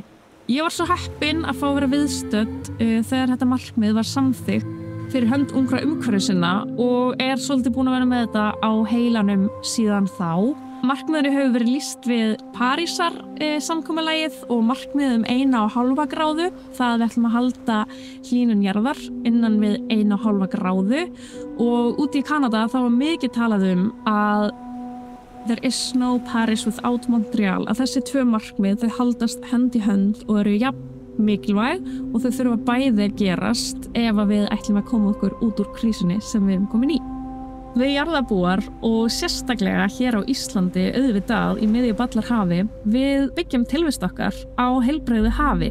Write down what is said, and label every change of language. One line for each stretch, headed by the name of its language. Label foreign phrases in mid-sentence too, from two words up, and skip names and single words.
Icelandic: Ég var svo heppin að fá að vera viðstödd þegar þetta markmið var samþykkt fyrir hönd ungra umhverfissinna og svolítið búin að vera með þetta á heilanum síðan þá. Markmiðinu hefur verið lýst við Parísar samkomulagið og markmiðið 1,5 gráðu. Það við ætlum að halda hlýnun jarðar innan við 1,5 gráðu og úti í Kanada þá var mikið talað að
English: there is no Paris without Montreal,
Icelandic: að þessi 2 markmið þau haldast hönd í hönd og eru jafn mikilvæg og þau þurfa bæði að gerast ef að við ætlum að koma okkur út úr krísunni sem við erum komin í. Við jarðarbúar og sérstaklega hér á Íslandi auðvitað í miðju Ballarhafi, við byggjum tilvist okkar á heilbrigðu hafi.